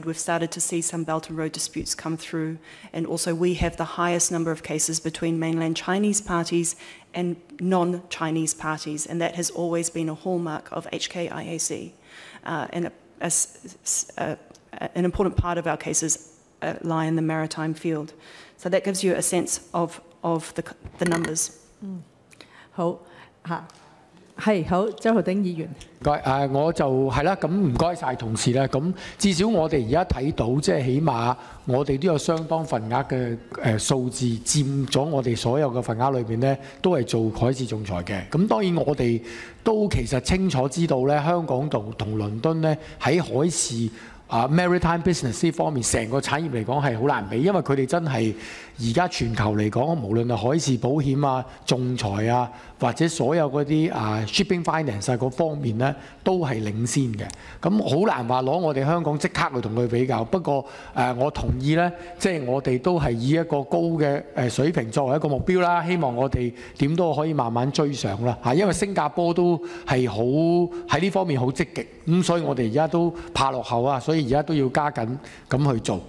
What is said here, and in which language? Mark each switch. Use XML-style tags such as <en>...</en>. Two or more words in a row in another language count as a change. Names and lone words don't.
<en>We've started to see some Belt and Road disputes come through. And also we have the highest number of cases between mainland Chinese parties and non-Chinese parties. And that has always been a hallmark of HKIAC. And an important part of our cases lie in the maritime field. So that gives you a sense of the numbers.</en> <yue>好嚇，係好，周浩鼎議員。唔該，我就係啦，咁唔該晒同事啦。咁至少我哋而家睇到，即係起碼我哋都有相當份額嘅數字佔咗我哋所有嘅份額裏邊咧，都係做海事仲裁嘅。咁當然我哋都其實清楚知道咧，香港同倫敦咧喺海事</yue> <en>maritime business</en> <yue>呢方面，成個產業嚟講係好難比，因為佢哋真係而家全球嚟講，無論係海事保險啊、仲裁啊，或者所有嗰啲</yue> <en>shipping finance</en> <yue>嗰方面咧，都係領先嘅。咁好難話攞我哋香港即刻去同佢比較。不過我同意咧，即係我哋都係以一個高嘅水平作為一個目標啦。希望我哋點都可以慢慢追上啦嚇，因為新加坡都係好喺呢方面好積極，咁所以我哋而家都怕落後啊，所以而家都要加緊咁去做。</yue>